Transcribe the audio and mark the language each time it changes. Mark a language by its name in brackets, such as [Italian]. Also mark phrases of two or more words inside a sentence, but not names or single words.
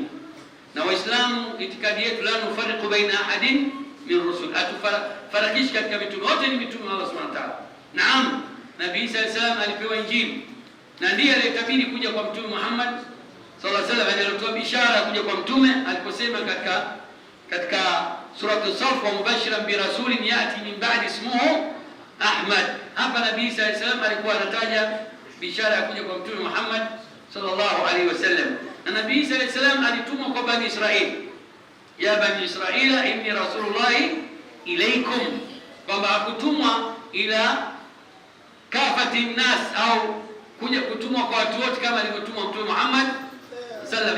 [Swahili] Na Waislamu itikadi yetu [Arabic] لا نفرق بين أحد من رسل, [Swahili] atufarakishi katika mitume wote, ni mitume wa Allah [Arabic] سبحانه وتعالى. [Swahili] Naam, Nabii Isa [Arabic] عليه السلام [Swahili] alipewa Injili na ndiye aliyetabiri kuja kwa Mtume Muhammad [Arabic] صلى الله عليه وسلم, [Swahili] alitoa bishara kuja kwa mtume aliposema katika surah as-Saff, [Arabic] ومبشرا برسول يأتي من بعدي اسمه أحمد. [Swahili] Hapa Nabii Isa [Arabic] عليه السلام [Swahili] alikuwa anataja bishara ya kuja kwa Mtume Muhammad [Arabic] صلى الله عليه وسلم. [Swahili] Na Nabii Isa [Arabic] عليه السلام [Swahili] alitumwa kwa Bani Israil, [Arabic] يا بني إسرائيل إني رسول الله إليكم, [Swahili] kwamba hakutumwa ila [Arabic] كافة الناس, [Swahili] au kuja kutumwa kwa watu wote kama alivyotumwa Mtume Muhammad sallallahu.